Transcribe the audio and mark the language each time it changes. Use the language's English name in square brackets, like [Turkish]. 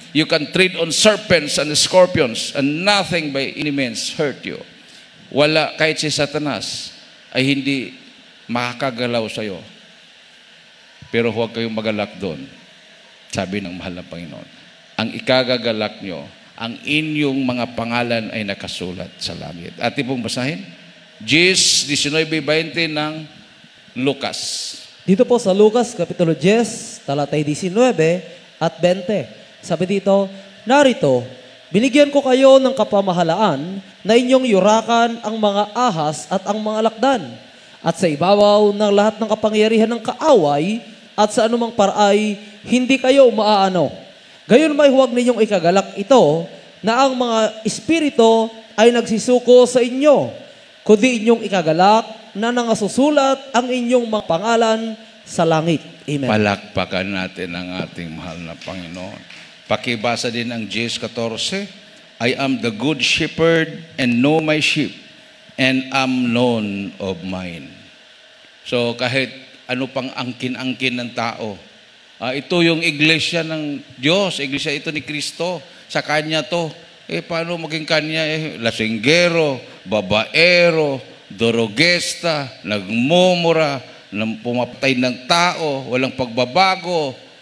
[English] You can tread on serpents and scorpions and nothing by any means hurt you. [Filipino] Wala, kahit si Satanas ay hindi makakagalaw sa iyo. Pero huwag kayong magalak doon. Sabi ng mahal na Panginoon. Ang ikagagalak nyo, ang inyong mga pangalan ay nakasulat sa langit. Atin pong basahin. 19:20 ng Lucas. Dito po sa Lucas, Kapitulo 10, talatay 19 at 20. Sabi dito, narito, binigyan ko kayo ng kapamahalaan na inyong yurakan ang mga ahas at ang mga lakdan at sa ibabaw ng lahat ng kapangyarihan ng kaaway at sa anumang paraay hindi kayo maaano. Gayon may huwag ninyong ikagalak ito na ang mga espiritu ay nagsisuko sa inyo, kundi inyong ikagalak na nangasusulat ang inyong mga pangalan sa langit. Amen. Palakpakan natin ang ating mahal na Panginoon. Pakibasa din ang 10:14. [English] I am the good shepherd and know my sheep and am known of mine. [Filipino] So kahit ano pang angkin-angkin ng tao, ito yung iglesia ng Diyos, iglesia ito ni Kristo, sa Kanya to. Paano maging Kanya? Lasinggero, babaero, dorogesta, nagmumura, pumapatay ng tao, walang pagbabago.